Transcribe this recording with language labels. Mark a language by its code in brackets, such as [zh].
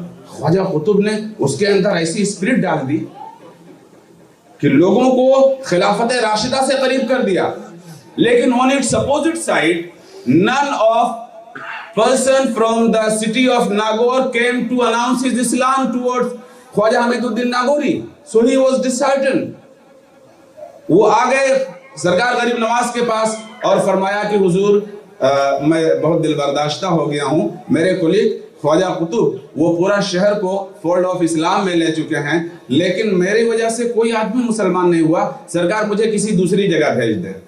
[hi] ख्वाजा कुतुब ने उसके अंदर ऐसी स्पिरिट डाल दी कि लोगों को खिलाफत राशिदा से करीब कर दिया। लेकिन [en] On its opposite side, none of person from the city of Nagaur came to announce his Islam towards Khwaja Hamiduddin Nagauri, so he was disheartened। [hi] वो आ गए सरकार गरीब नवाज के पास और फरमाया कि हुजूर मैं बहुत दिल बर्दाश्ता हो गया हूँ, मेरे कुलीग ख्वाजा कुतुब वो पूरा शहर को [en] fold of Islam [hi] में ले चुके हैं, लेकिन मेरी वजह से कोई आदमी मुसलमान नहीं हुआ, सरकार मुझे किसी दूसरी जगह भेज दे।